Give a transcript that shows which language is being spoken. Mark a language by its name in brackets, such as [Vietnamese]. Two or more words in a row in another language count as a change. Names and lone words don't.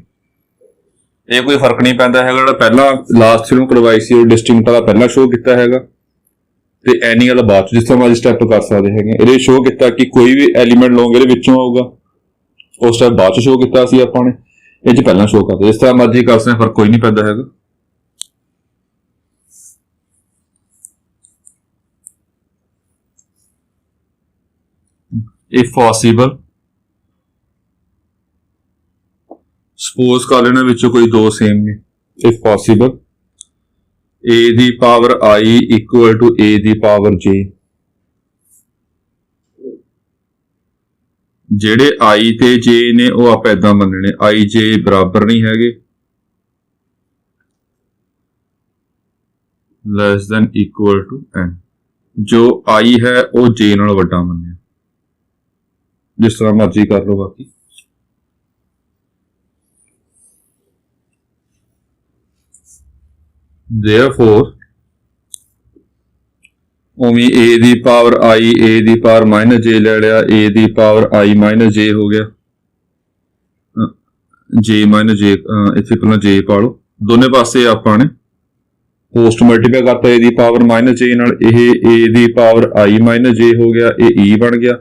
[Punjabi] ਇਹ ਕੋਈ ਫਰਕ ਨਹੀਂ ਪੈਂਦਾ ਹੈਗਾ, ਜਿਹੜਾ ਪਹਿਲਾਂ ਲਾਸਟ ਨੂੰ ਕਰਵਾਈ ਸੀ ਉਹ ਡਿਸਟਿੰਕਟ ਵਾਲਾ ਪਹਿਲਾਂ ਸ਼ੋਅ ਕੀਤਾ ਹੈਗਾ ਤੇ ਐਨੀ ਵਾਲਾ ਬਾਅਦ ਚ, ਜਿਸ ਤਰ੍ਹਾਂ ਮਰਜ਼ੀ ਸਟੈਪ ਕਰ ਸਕਦੇ ਹੈਗੇ। ਇਹਦੇ ਸ਼ੋਅ ਕੀਤਾ ਕਿ ਕੋਈ ਵੀ ਐਲੀਮੈਂਟ ਲਓਗੇ ਇਹਦੇ ਵਿੱਚੋਂ ਆਊਗਾ, ਉਸ ਸਟੈਪ ਬਾਅਦ ਚ ਸ਼ੋਅ ਕੀਤਾ ਸੀ ਆਪਾਂ ਨੇ, ਇਹ ਚ ਪਹਿਲਾਂ ਸ਼ੋਅ ਕਰਦੇ, ਜਿਸ ਤਰ੍ਹਾਂ ਮਰਜ਼ੀ ਕਰ ਸਕਦੇ, ਫਰਕ ਕੋਈ ਨਹੀਂ ਪੈਂਦਾ ਹੈਗਾ। [English] if possible, suppose [Punjabi] ਕਰ ਲੈਣਾ ਵਿੱਚੋਂ ਕੋਈ ਦੋ ਸੇਮ ਨੇ, [English] if possible a [Punjabi] ਦੀ ਪਾਵਰ [English] i equal to a [Punjabi] ਦੀ ਪਾਵਰ [English] j, [Punjabi] ਜਿਹੜੇ i ਤੇ j ਨੇ ਉਹ ਆਪਾਂ ਏਦਾਂ ਮੰਨਣੇ i j ਬਰਾਬਰ ਨਹੀਂ ਹੈਗੇ, [English] less than equal to n, [Punjabi] ਜੋ i ਹੈ ਉਹ j ਨਾਲੋਂ ਵੱਡਾ ਮੰਨਿਆ, ਜਿਸ ਤਰ੍ਹਾਂ ਮਰਜ਼ੀ ਕਰ ਲਓ। ਬਾਕੀ therefore ਉਵੇਂ a ਦੀ ਪਾਵਰ i, a ਦੀ ਪਾਵਰ ਮਾਈਨਸ j ਲੈ ਲਿਆ, a ਦੀ ਪਾਵਰ i ਮਾਈਨਸ j ਹੋ ਗਿਆ, j ਮਾਈਨਸ j, ਇੱਥੇ ਪਹਿਲਾਂ j ਪਾ ਲਓ, ਦੋਨੇ ਪਾਸੇ ਆਪਾਂ ਨੇ [English] post multiply [Punjabi] ਕਰਤਾ a ਦੀ ਪਾਵਰ ਮਾਈਨਸ j ਨਾਲ, ਇਹ a ਦੀ ਪਾਵਰ i ਮਾਈਨਸ j ਹੋ ਗਿਆ, ਇਹ e ਬਣ ਗਿਆ।